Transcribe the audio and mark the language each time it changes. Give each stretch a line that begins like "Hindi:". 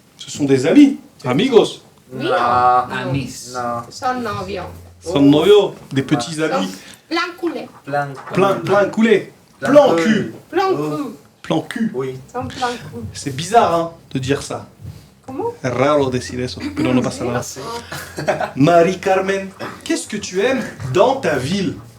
French: Ce sont des amis,
Spanish: amigos. Mío.
French: Amis.
Spanish: No. Son novios. Son novios,
French: des petits
Spanish: Son
French: amis. plan culé. Plein coulé. Plan cul. Plan cul. Plan cul. Oui.
Spanish: Son
French: plan cul. C'est bizarre hein, de dire ça.
Spanish: ¿Cómo? Es raro decir eso, pero no pasa nada.
French: Marie Carmen, qu'est-ce que tu aimes dans ta ville?